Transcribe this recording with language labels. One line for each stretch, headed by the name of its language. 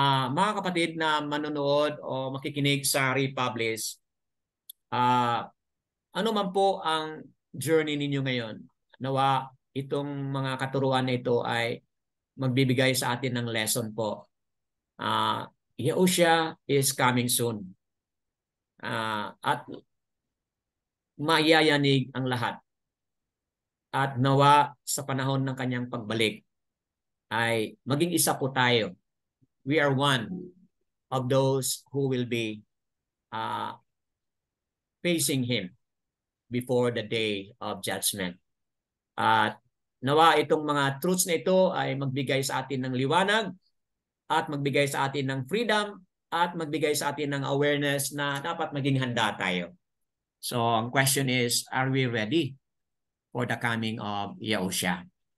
Filipino: Mga kapatid na manonood o makikinig sa Republish, ano man po ang journey ninyo ngayon, nawa itong mga katuruan na ito ay magbibigay sa atin ng lesson po.
English: Yahushua is coming soon.
Filipino: At mayayanig ang lahat. At nawa sa panahon ng kanyang pagbalik ay maging isa po tayo.
English: We are one of those who will be facing Him before the day of judgment.
Filipino: At nawa itong mga truths na ito ay magbigay sa atin ng liwanag at magbigay sa atin ng freedom at magbigay sa atin ng awareness na dapat maging handa tayo.
English: So ang question is, are we ready for the coming of Yahushua?